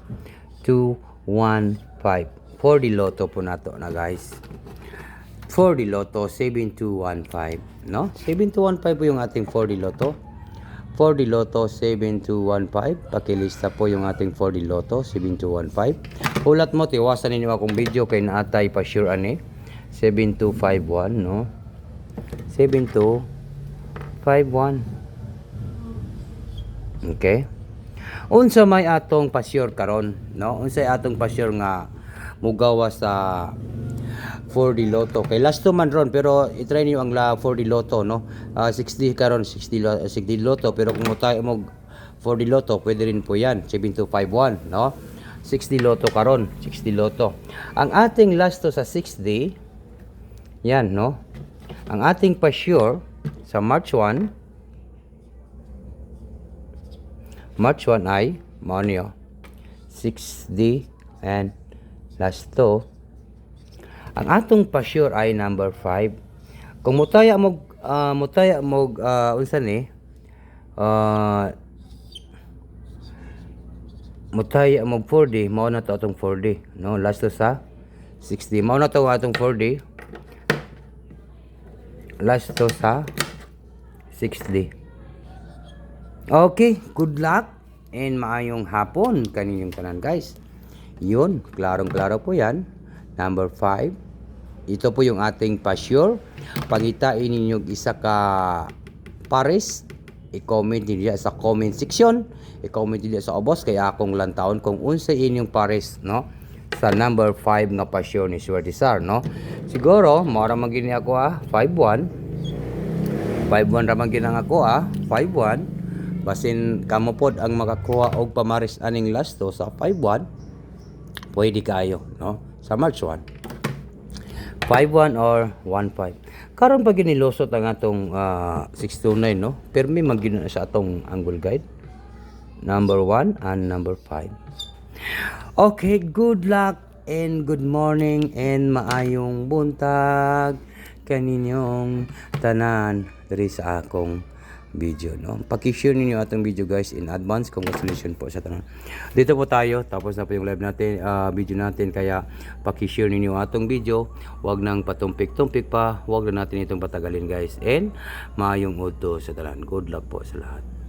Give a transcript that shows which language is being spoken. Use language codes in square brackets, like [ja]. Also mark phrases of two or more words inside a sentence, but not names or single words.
[ceb] 2, 1, 5. 4D Lotto po nato na guys. 4D Lotto 7215, no? [tl] 7215 po yung ating 4D Lotto. 4D Lotto 7215. Pakilista po yung ating 4D Lotto 7215. [ceb] Ulat mo, tiwasan ninyo akong video kay naatay pa sure ani. 7251, no? 7251. Okay? Unsa may atong pasyur karon, no? Unsay atong pasyur nga mugawa sa 4D Lotto. Kay [en] last two [ceb] man ron pero i-try niyo ang 4D Lotto, no? 60 karon 60 Lotto pero kung tayo mo 4D Lotto [tl] pwede rin po yan [ceb] 7251, no? 60 Lotto karon, 60 Lotto. [tl] Ang ating last to sa 6D yan, no? Ang ating pa-sure [ceb] sa March 1 March 1 ay mao niyo 6D and last 2. Ang atong pa-sure ay number 5. Kung mutaya mo unsa ni mutaya mo 4D, mao na to atong 4D, no? Last to sa 6D, mao na to atong 4D. Last to sa 6D. [en] Okay, good luck and [ceb] maayong hapon kaninyong tanan, guys. [tl] Yun, klarong-klaro po yan. Number 5. Ito po yung ating pa-sure. [ceb] Pangitain ninyo isa ka pares, i-comment niyo sa comment section. I-comment niyo sa obos kaya akong lantaon kung unsa inyong pares, no? Sa number 5 nga pa-sure ni Swerte Sar, no? Siguro, mara man gini ako 5-1. 5-1 ra man ginang ako 5-1. Basin kamo pod ang makakuha og pamaris aning last to sa 5-1. [tl] Pwede kayo, no? Sa March 1. 5-1 or 1-5. [ceb] Karon pa ginilusot ang atong 629, no? Permi man gina sa atong angle guide. Number 1 and number 5. [en] Okay, good luck and good [ceb] morning and maayong buntag kaninyong tanan diri sa akong video, no? Paki-share ninyo atong video, guys, [en] in advance. [ceb] Congratulations po sa tanan. [tl] Dito po tayo, tapos na po yung live natin, video natin, kaya paki-share ninyo atong video. Huwag nang patumpik-tumpik pa, huwag na natin itong patagalin, guys, [ceb] and maayong udto sa tanan. [en] Good luck [tl] po sa lahat.